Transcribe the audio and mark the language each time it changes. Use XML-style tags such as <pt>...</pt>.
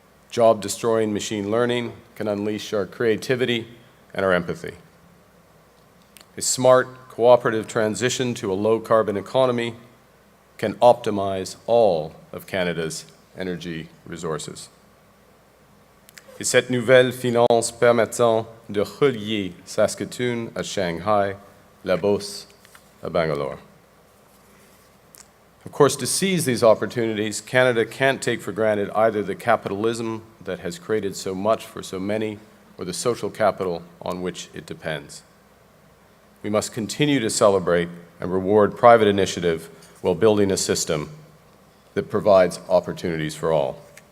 <en>Job-destroying machine learning can unleash our creativity and our empathy. A smart, cooperative transition to a low-carbon economy can optimize all of Canada's energy resources.</en> <fr>Et cette nouvelle finance permettant de relier Saskatoon à Shanghai, La Beauce à Bangalore.</fr> <en>Of course, to seize these opportunities, Canada can't take for granted either the capitalism that has created so much for so many or the social capital on which it depends. We must continue to celebrate and reward private initiative while building a system that provides opportunities for all.</en>